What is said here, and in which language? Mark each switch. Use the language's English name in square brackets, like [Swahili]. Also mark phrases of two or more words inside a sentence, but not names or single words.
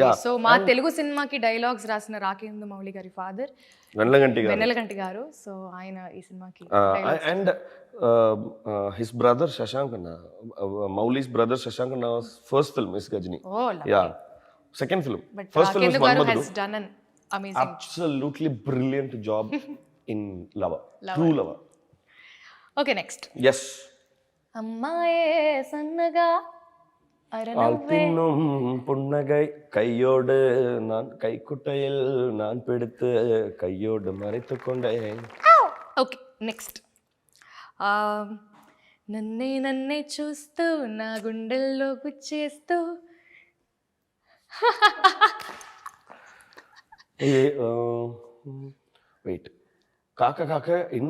[Telugu] సో మా తెలుగు సినిమాకి డైలాగ్స్ రాసిన రాకేంద్ర మౌళి గారి ఫాదర్ వెన్నెలగంటి గారు. సో ఆయన ఈ సినిమాకి [English] and his brother Shashank anna, Mouli's brother Shashank anna first film is Ghajini. ఓ yeah, second film. but first film is [Telugu] రాకేంద్ర గారు మన్మధుడు. [English] has done an amazing. Absolutely brilliant job in Lover. True Lover. okay next. Yes. [Telugu] అమ్మాయే సన్నగా అరనవ్వే [Tamil] ஆழ்த்தின்னும் புன்னகை கையோடு நான் கைக்குட்டையில் நான் பிடித்து கையோடு மறைத்து கொண்டேன். [English] okay next. [Telugu] నన్నే చూస్తూ నా గుండెల్లో గుచ్చేస్తూ వెయిట్, కాక కాక ఇన్